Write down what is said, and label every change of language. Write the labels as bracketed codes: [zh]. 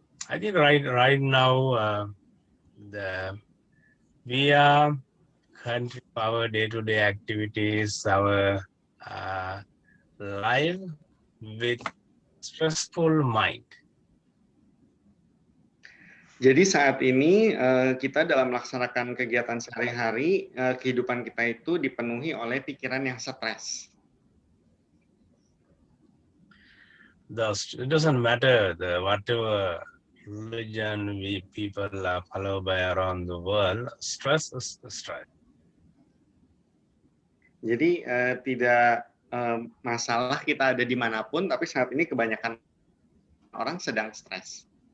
[en] I think right now we are continue our day-to-day activities, our life with stressful mind. [id] Jadi saat ini kita dalam melaksanakan kegiatan sehari-hari, kehidupan kita itu dipenuhi oleh pikiran yang stres. [en] it doesn't matter whatever religion people follow by around the world, stress is stress. [id] Jadi tidak masalah kita ada dimanapun, tapi saat ini kebanyakan orang sedang stres.